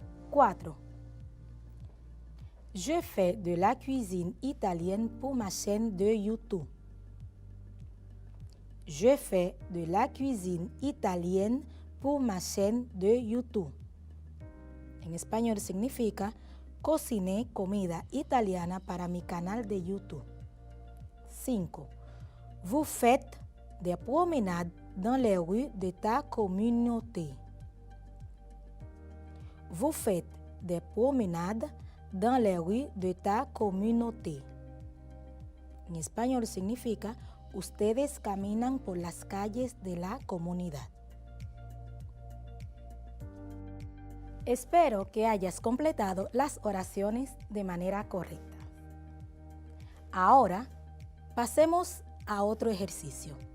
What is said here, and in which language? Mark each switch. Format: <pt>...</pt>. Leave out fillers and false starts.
<fr>4. Je fais de la cuisine italienne pour ma chaîne de YouTube. Je fais de la cuisine italienne pour ma chaîne de YouTube.</fr> <es>En español significa cociné comida italiana para mi canal de YouTube. 5.</es> <fr>Vous faites des promenades dans les rues de ta communauté. Vous faites des promenades dans les rues de ta communauté.</fr> <es>En español significa ustedes caminan por las calles de la comunidad. Espero que hayas completado las oraciones de manera correcta. Ahora, pasemos a otro ejercicio.</es>